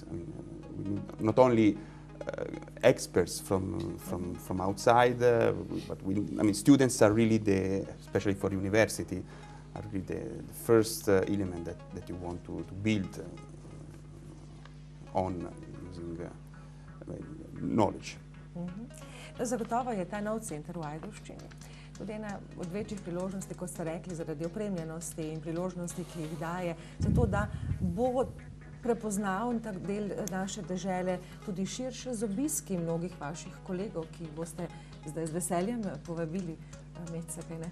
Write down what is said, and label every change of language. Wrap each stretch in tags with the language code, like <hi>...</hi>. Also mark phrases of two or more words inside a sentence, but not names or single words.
<en>I mean, we need not only experts from outside, but I mean students are really especially for university, are really the first element that you want to build on using knowledge.</en> <sl>Zagotovo je ta nov center v Ajdovščini tudi ena od večjih priložnosti, kot ste rekli, zaradi opremljenosti in priložnosti, ki jih daje, zato da bo prepoznal tak del naše dežele tudi širše z obiski mnogih vaših kolegov, ki jih boste zdaj z veseljem povabili med se, kaj ne?</sl>